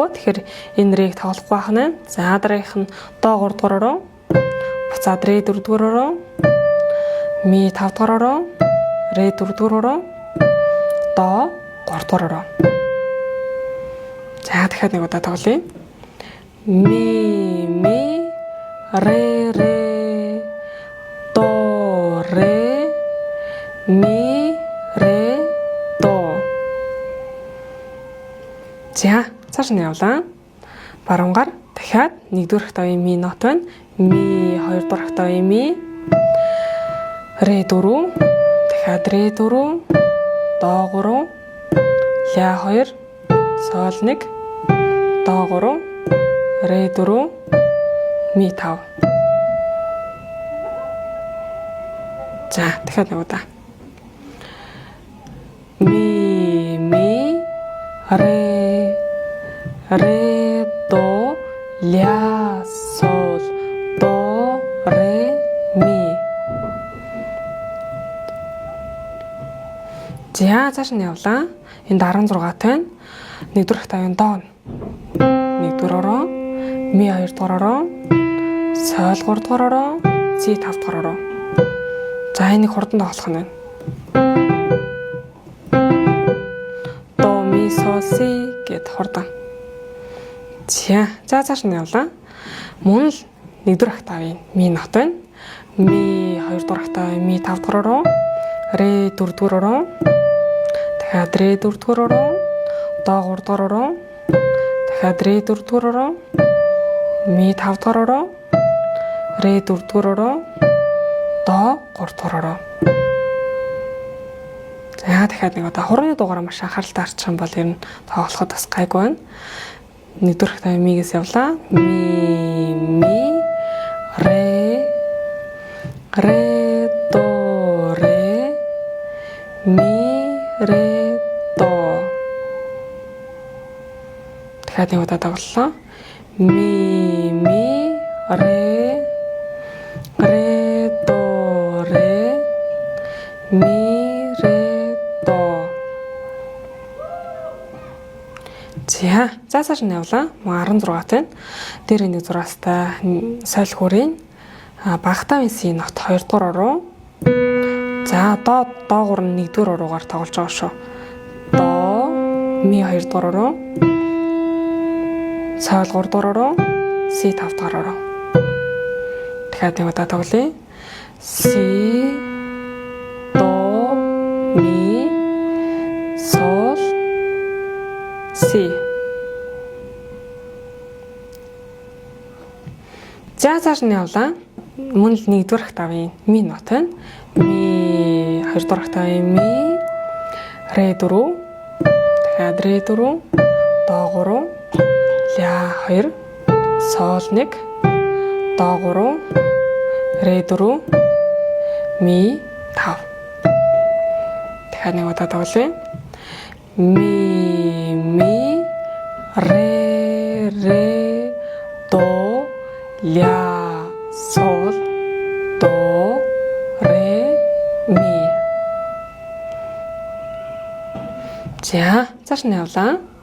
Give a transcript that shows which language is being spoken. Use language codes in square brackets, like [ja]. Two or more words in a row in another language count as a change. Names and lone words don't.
[mn] Тэгэхээр энэ рийг тоглохгүй байх нь. За дараагийнх нь до 3 дугаараараа. Буцаад ре 4 дугаараараа. Ми 5 дугаараараа. Ре 4 дугаараараа. До 3 дугаараараа. За дахиад нэг удаа тоглоё. Ми ре до ре ми ре до. За цааш нь явлаа. Баруун гар дахиад нэгдүгээр октавын ми нот байна. Ми хоёрдугаар октавын ми ре 4 дахиад ре 4 до 3 ля 2 сол 1 до 3 ре 4 ми 5. За дахиад нэг удаа. Ми ре до ля сол до ре ми. За цааш нь явлаа. Энд 16 тань. Нэгдүгээр октавын до 1 дугаараараа, ми 2 дугаараараа, сол 3 дугаараараа, си 5 дугаараараа. За энийг хурдан тоглох нь байна. До ми сол си гэд хурдан. За цааш нь явлаа. Мөн л нэгдүгээр октавын ми нот байна. Ми 2 дугаар октавын ми 5 дугаараараа, ре 4 дугаараараа, дахиад ре 4 дугаараараа, до 3 дугаараараа, дахиад ре 4 дугаараараа, ми 5 дугаараараа, ре 4 дугаараараа, до 3 дугаараараа. За дахиад нэг удаа хурууны дугаараа маш анхааралтай арчих юм бол ер нь тоглоход бас гайгүй байна. Нэгдүгээр октавын мигээс явлаа. Ми ре до ре ми ре до. Дахиад нэг удаа тоглолоо. Ми ре до ре ми ре до. За цааш нь явлаа. 16 тань. Дээр нэг 6-тай соёл хүрийн багтаавын си нот 2 дугаараараа. За до 3 нь 1 дугаар уруугаар тоглож байгаа шүү. До ми 2 дугаараараа. Сол 3 дугаараараа, си 5 дугаараараа. Дахиад нэг удаа тоглоё. Си до ми сол си. За цааш нь явлаа. Мөн л 1 дугаар октавын ми нот байна. Ми 2 дугаар октавын ми ре 4 дахиад ре 4 до 3 ля 2 сол 1 до 3 ре 4 ми 5. Дахиад нэг удаа тоглоё. Ми ре до ля сол до ре ми. За цааш нь явлаа.